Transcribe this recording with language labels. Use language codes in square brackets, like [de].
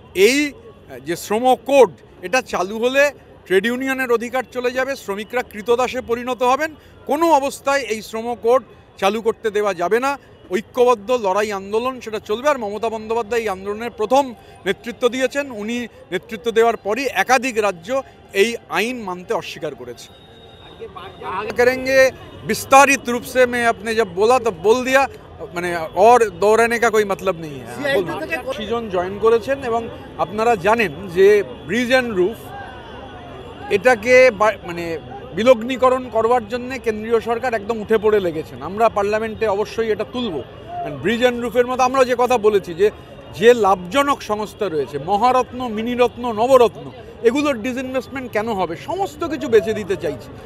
[bn] এই যে শ্রম কোড, এটা চালু হলে ট্রেড ইউনিয়নের অধিকার চলে যাবে, শ্রমিকরা কৃতদাসে পরিণত হবেন। কোনো অবস্থায় এই শ্রম কোড চালু করতে দেওয়া যাবে না। ঐক্যবদ্ধ লড়াই আন্দোলন সেটা চলবে। আর মমতা বন্দ্যোপাধ্যায় এই আন্দোলনের প্রথম নেতৃত্ব দিয়েছেন। উনি নেতৃত্ব দেওয়ার পরই একাধিক রাজ্য এই আইন মানতে অস্বীকার করেছে। [hi] करेंगे विस्तारित रूप से, मैं आपने जब बोला तब बोल दिया, [bn] মানে [hi] और दोहराने का कोई मतलब नहीं है। [bn] সিজন জয়েন করেছেন এবং আপনারা জানেন যে ব্রিজ অ্যান্ড রুফ এটাকে মানে বিলগ্নীকরণ করবার জন্য কেন্দ্রীয় সরকার একদম উঠে পড়ে লেগেছেন। আমরা পার্লামেন্টে অবশ্যই এটা তুলব। ব্রিজ অ্যান্ড রুফের মতো আমরা যে কথা বলেছি, যে লাভজনক সংস্থা রয়েছে, মহারত্ন, মিনিরত্ন, নবরত্ন, এগুলোর ডিসইনভেস্টমেন্ট কেন হবে, সমস্ত কিছু বেছে দিতে চাইছে।